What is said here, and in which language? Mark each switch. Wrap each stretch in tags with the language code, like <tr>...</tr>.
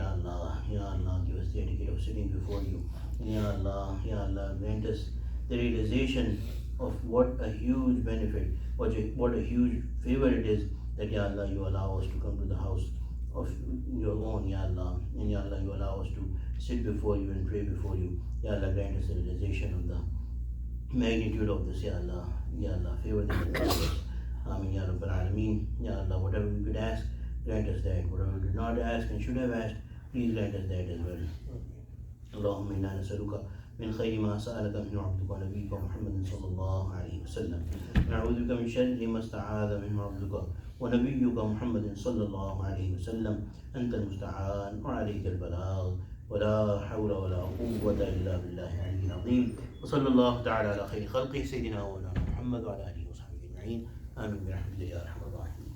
<en>Ya Allah, Ya Allah, give us the etiquette of sitting before you. Ya Allah, Ya Allah, grant us the realization of what a huge benefit, what a huge favor it is that, Ya Allah, you allow us to come to the house of your own, Ya Allah, and Ya Allah, you allow us to sit before you and pray before you. Ya Allah, grant us the realization of the magnitude of this. Ya Allah, Ya Allah, favor them and bless us.</en> <ar>Ameen Ya Rabbal Alameen.</ar> <en>Ya Allah, whatever we could ask, grant us that. Whatever we did not ask and should have asked, please grant us that as well.</en> <ar>Allahumma inna nas'aluka من خير ما سألك منه عبدك ونبيك محمد صلى الله عليه وسلم. نعوذ بك من شر ما استعاذ منه عبدك ونبيك محمد صلى الله عليه وسلم. أنت المستعان وعليك البلاغ ولا حول ولا قوة إلا بالله العلي العظيم. وصلى الله تعالى على خير خلقه سيدنا ومولانا محمد وعلى آله وصحبه أجمعين. آمين برحمتك يا أرحم الراحمين.</ar>